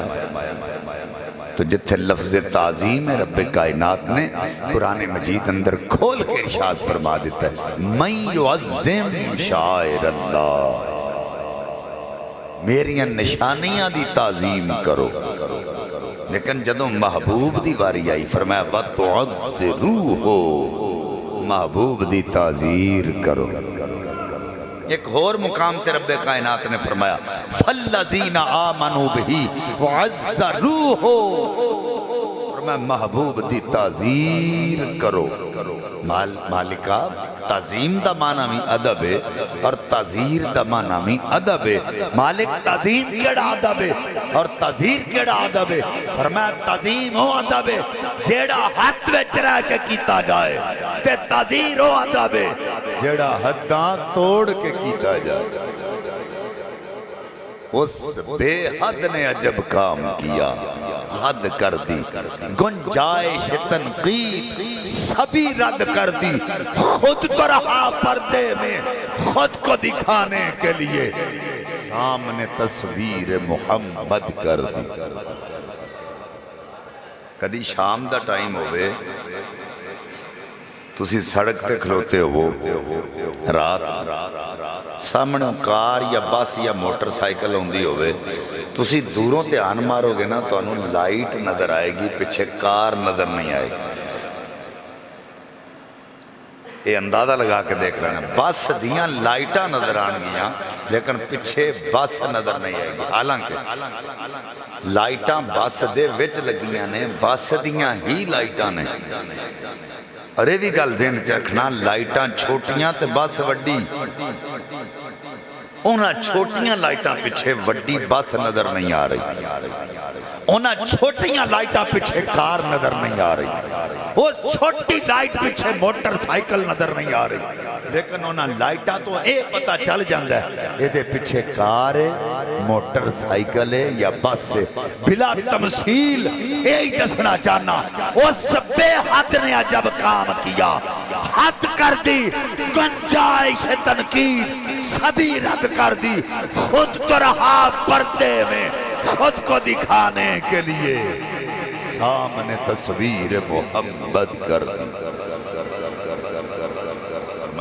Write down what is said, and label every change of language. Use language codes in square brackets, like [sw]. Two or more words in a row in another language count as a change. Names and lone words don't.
[pa] تو جتھے لفظ تعظیم ہے رب کائنات نے قرآن مجید اندر کھول کے ارشاد فرما دیتا ہے [ar] مَن یعظم شعائر اللہ، [pa] میریاں نشانیاں دی تعظیم کرو۔ لیکن جدوں محبوب دی باری آئی فرمایا وَتُعَزِّرُوهُ، محبوب دی تعظیر کرو۔ ایک اور مقام تے رب کائنات نے فرمایا [ar] فَالَّذِينَ آمَنُوا بِهِ وَعَزَّرُوهُ، [pa] فرمایا محبوب دی تعظیر کرو۔ مالکہ تعظیم دا معنی بھی ادب ہے اور تعظیر دا معنی بھی ادب ہے۔ مالک تعظیم کیڑا ادب ہے اور تعظیر کیڑا ادب ہے؟ فرمایا تعظیم ہو ادب ہے جیڑا ہاتھ وچ رہ کے کیتا جائے، تے تعظیر ہو ادب ہے جیڑا حداں توڑ کے کیتا جائے۔ [ur] اس بے حد نے عجب کام کیا، حد کر دی، گنجائش تنقید سبھی رد کر دی، خود تو رہا پردے میں خود کو دکھانے کے لیے، سامنے تصویر محمد کر دی۔ [pa] کدی شام دا ٹائم ہوئے تسی سڑک تے کھلوتے ہو رات، سامنے کار یا بس یا موٹر سائیکل ہوندی ہوئے، تسی دوروں تے آن مارو گے نا تو انہوں لائٹ نظر آئے گی، پچھے کار نظر نہیں آئے گی۔ [ur] یہ اندازہ لگا کے دیکھ رہے ہیں [pa] بس دیاں لائٹاں نظر آن گیاں لیکن پچھے بس نظر نہیں آئے گی، حالانکہ لائٹاں بس دے وچ لگیاں نے، بس دیاں ہی لائٹاں نے۔ ارے بھی گل دین چکھنا لائٹاں چھوٹیاں تے بس وڈی، انہاں چھوٹیاں لائٹاں پچھے وڈی بس نظر نہیں آ رہی، انہاں چھوٹیاں لائٹاں پچھے کار نظر نہیں آ رہی، وہ چھوٹی لائٹ پچھے موٹر سائیکل نظر نہیں آ رہی، لیکن انہاں لائٹاں تو اے پتہ چل جاندہ ہے یہ دے پچھے کار ہے، موٹر سائیکل ہے یا بس ہے۔ بلا تمثیل یہی دسنا چاہنا [ur] اس بے حد نے عجب کام کیا، حد کر دی، گنجائش تنقید سبھی رد کر دی، خود تو رہا پردے میں خود کو دکھانے کے لیے، سامنے تصویر محمد کر دی۔